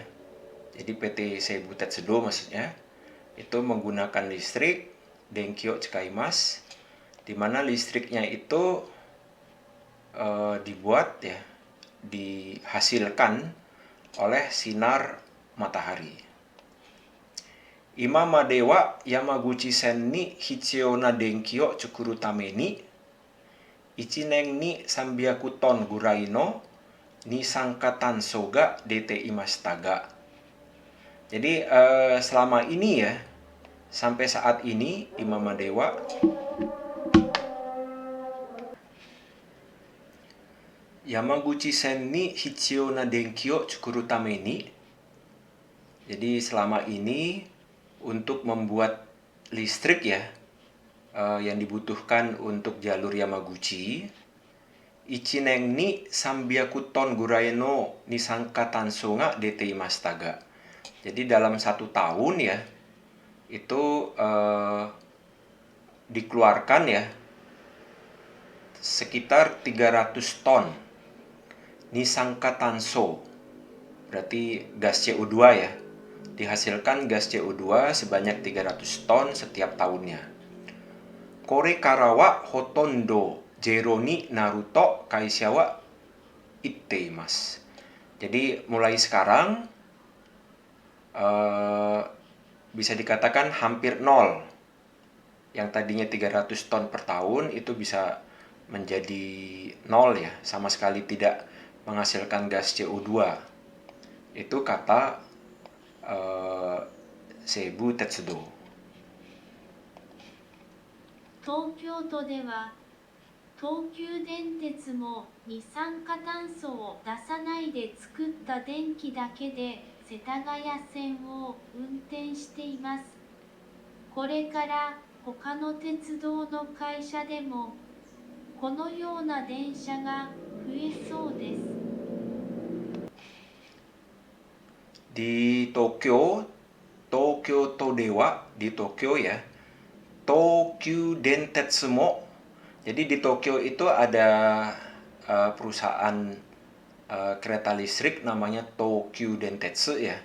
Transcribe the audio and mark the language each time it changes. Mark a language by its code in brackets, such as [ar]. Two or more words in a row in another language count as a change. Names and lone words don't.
[id] Jadi PT Seibu Tetsudo maksudnya itu menggunakan listrik [ja] 電気使います, [id] di mana listriknya itu dibuat ya, dihasilkan oleh sinar matahari. [ja] 今までは山口線に必要な電気を作るために 1 年に300トンぐらいの二酸化炭素が出ていましたが. [id] Jadi selama ini ya, sampai saat ini [ja] 今までは山口線に必要な電気を作るために. [id] Jadi selama ini untuk membuat listrik ya, yang dibutuhkan untuk jalur Yamaguchi, [ja] 1年に300トンぐらいの二酸化炭素が出ていましたが. [id] Jadi dalam 1 tahun ya, itu dikeluarkan ya sekitar 300 ton [ja] 二酸化炭素, [id] berarti gas CO2 ya, dihasilkan gas CO2 sebanyak 300 ton setiap tahunnya. [ja] これからはほとんどゼロになると会社は言っています. [id] Jadi mulai sekarang bisa dikatakan hampir nol. Yang tadinya 300 ton per tahun itu bisa menjadi nol ya, sama sekali tidak menghasilkan gas CO2. Itu kata Seibu Tetsudo. [ja] 東京都では東急電鉄も二酸化炭素を出さないで作った電気だけで世田谷線を運転しています。これから他の鉄道の会社でもこのような電車が増えそうです。 [id] Di Tokyo, [ja] 東京都では [id] di Tokyo ya, Tokyu Dentetsu mo. Jadi di Tokyo itu ada perusahaan kereta listrik namanya Tokyu Dentetsu ya.